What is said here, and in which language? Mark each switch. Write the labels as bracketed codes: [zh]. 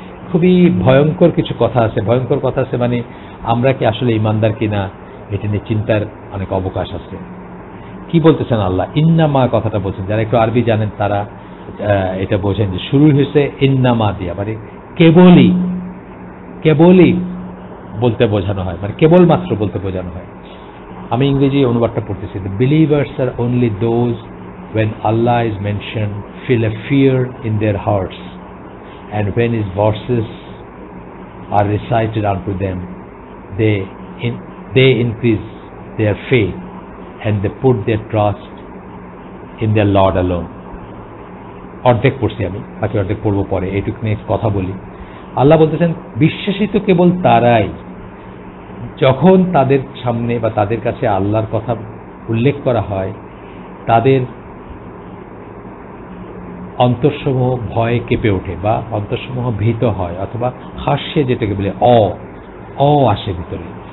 [bn] খুবই ভয়ঙ্কর কিছু কথা আছে। ভয়ঙ্কর কথা আছে মানে আমরা কি আসলে ইমানদার কিনা এটা নিয়ে চিন্তার অনেক অবকাশ আছে। কি বলতেছেন আল্লাহ? ইন্নামা কথাটা বলছেন, যারা একটু আরবি জানেন তারা এটা বোঝেন যে শুরু হয়েছে ইন্নামা দিয়া, মানে কেবলই, কেবলই বলতে বোঝানো হয়, মানে কেবলমাত্র বলতে বোঝানো হয়। আমি ইংরেজি অনুবাদটা পড়তেছি। [en] The believers are only those when Allah is mentioned feel a fear in their hearts, and when His verses are recited unto them, they increase their faith and they put their trust in their Lord alone. [bn] অর্ধেক পড়ছি আমি, বাকি অর্ধেক পড়বো পরে, এইটুকু নিয়ে কথা বলি। আল্লাহ বলতেছেন বিশ্বাসী তো কেবল তারাই যখন তাদের সামনে বা তাদের কাছে আল্লাহর কথা উল্লেখ করা হয়, তাদের অন্তরসমূহ ভয়ে কেঁপে ওঠে বা অন্তরসমূহ ভীত হয়, অথবা হাস্যে যেটাকে বলে আসে ভিতরে।